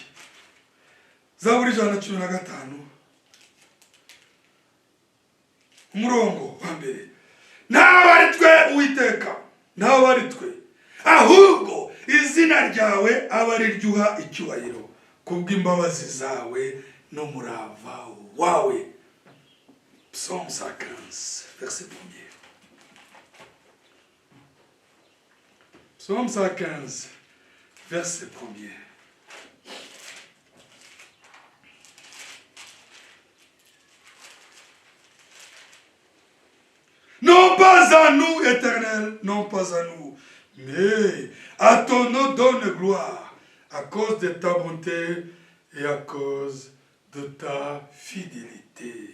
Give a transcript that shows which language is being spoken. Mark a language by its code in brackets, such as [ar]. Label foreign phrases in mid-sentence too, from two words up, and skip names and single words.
[rw] Zaburi 115 umurongo wa mbere: ntabwo ari twe Uwiteka, ntabwo ari twe, ahubwo izina ryawe aba ari ryo uha icyubahiro kubw'imbabazi zawe n'umurava wawe. [fr] Psaume 115, verset 1er. Psaume 115, verset 1er. Non pas à nous, Éternel, non pas à nous, mais à ton nom donne gloire, à cause de ta bonté et à cause de ta fidélité.